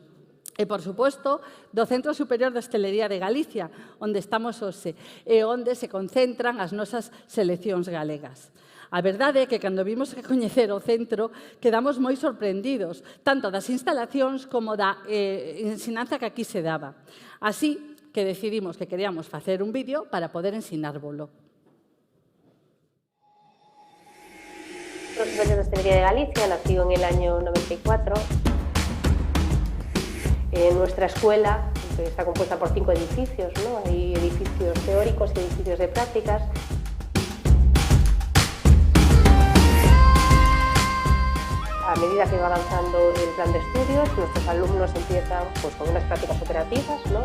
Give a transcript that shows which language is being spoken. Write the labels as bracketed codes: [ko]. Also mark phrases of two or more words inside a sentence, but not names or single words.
[gl] E, por suposto, do Centro Superior de Hostelería de Galicia, onde estamos hoxe, e onde se concentran as nosas seleccións galegas. A verdade é que, cando vimos que coñecer o centro, quedamos moi sorprendidos, tanto das instalacións como da ensinanza que aquí se daba. Así que decidimos que queríamos facer un vídeo para poder ensinárvolo. [es] El Centro Superior de Hostelería de Galicia nació en el año 94. Nuestra escuela está compuesta por 5 edificios, ¿no? Hay edificios teóricos y edificios de prácticas. A medida que va avanzando el plan de estudios, nuestros alumnos empiezan pues, con unas prácticas operativas, ¿no?